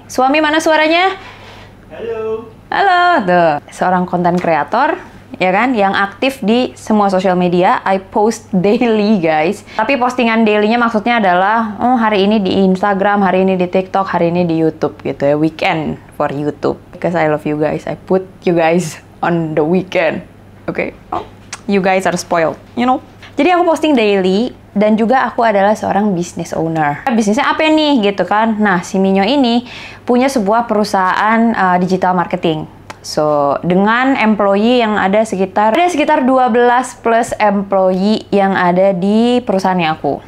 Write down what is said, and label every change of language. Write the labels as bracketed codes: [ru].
[id] Suami mana suaranya? Halo. Halo, tuh. Seorang content creator, ya kan, yang aktif di semua sosial media. [en] I post daily guys, [id] tapi postingan dailynya maksudnya adalah hari ini di Instagram, hari ini di TikTok, hari ini di YouTube gitu ya. [en] Weekend for YouTube, because I love you guys. I put you guys on the weekend, okay? You guys are spoiled, you know. [id] Jadi aku posting daily, dan juga aku adalah seorang business owner. Bisnisnya apa nih gitu kan? Nah, si Minyo ini punya sebuah perusahaan digital marketing. So, dengan employee yang ada sekitar 12 plus employee yang ada di perusahaannya aku.